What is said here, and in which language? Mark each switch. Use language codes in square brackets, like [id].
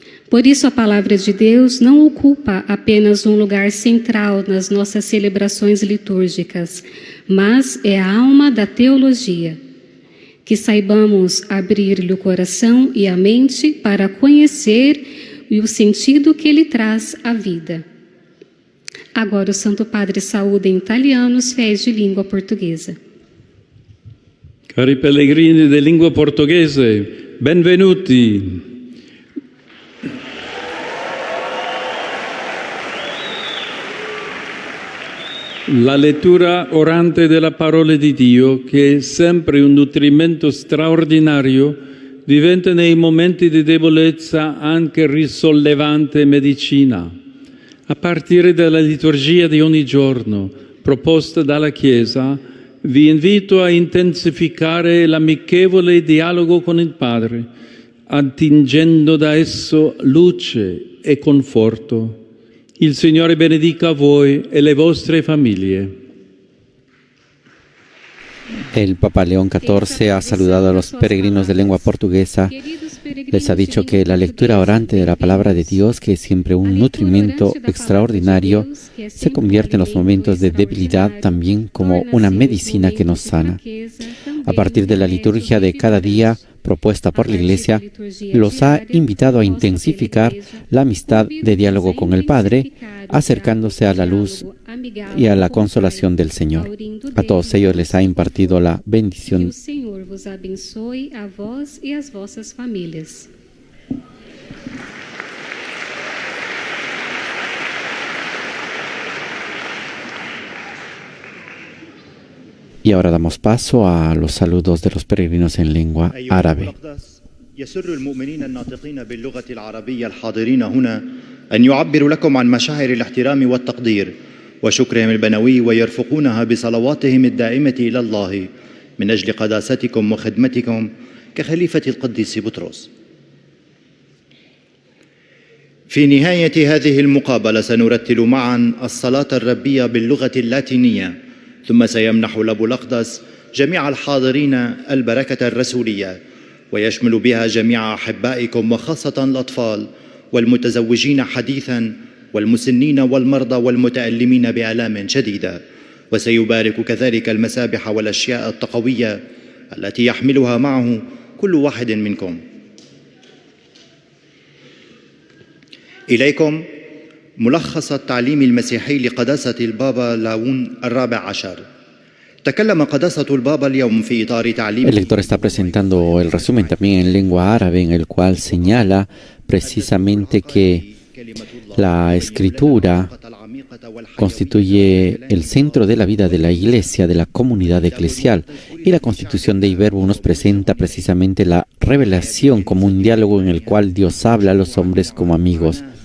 [pt] Por isso, a palavra de Deus não ocupa apenas um lugar central nas nossas celebrações litúrgicas, mas é a alma da teologia. Que saibamos abrir-lhe o coração e a mente para conhecer o sentido que ele traz à vida. Agora o Santo Padre saúda em italiano os fiéis de língua portuguesa. [it] Cari pellegrini di lingua portoghese, benvenuti. La lettura orante della parola di Dio, che è sempre un nutrimento straordinario, diventa nei momenti di debolezza anche risollevante medicina. A partire dalla liturgia di ogni giorno, proposta dalla Chiesa, vi invito a intensificare l'amichevole dialogo con il Padre, attingendo da esso luce e conforto. Il Signore benedica voi e le vostre famiglie. [es] El Papa León XIV ha saludado a los peregrinos de lengua portuguesa. Les ha dicho que la lectura orante de la palabra de Dios, que es siempre un nutrimento extraordinario, se convierte en los momentos de debilidad también como una medicina que nos sana. A partir de la liturgia de cada día propuesta por la Iglesia, los ha invitado a intensificar la amistad de diálogo con el Padre, acercándose a la luz y a la consolación del Señor. A todos ellos les ha impartido la bendición. [pt] Que o Senhor vos abençoe a vós e as vossas famílias. [es] Y ahora damos paso a los saludos de los peregrinos en lengua árabe. [ar] يسر المؤمنين الناطقين باللغة العربية الحاضرين هنا أن يعبروا لكم عن مشاعر الاحترام والتقدير وشكرهم البنوي ويرفقونها بصلواتهم الدائمة إلى الله من أجل قداستكم وخدمتكم كخليفة القديس بطرس. في نهاية هذه المقابلة سنرتل معا الصلاة الربية باللغة اللاتينية، ثم سيمنح الأب الأقدس جميع الحاضرين البركة الرسولية، ويشمل بها جميع أحبائكم وخاصة الأطفال والمتزوجين حديثا والمسنين والمرضى والمتألمين بآلام شديدة، وسيبارك كذلك المسابح والأشياء التقوية التي يحملها معه كل واحد منكم. إليكم ملخص التعليم المسيحي لقداسة البابا لاون الرابع عشر. تكلم قداسة البابا اليوم في إطار تعليم. [es] El lector está presentando el resumen también en lengua árabe, en el cual señala precisamente que la escritura constituye el centro de la vida de la Iglesia, de la comunidad eclesial, y la constitución de Iverbo nos presenta precisamente la revelación como un diálogo en el cual Dios habla a los hombres como amigos.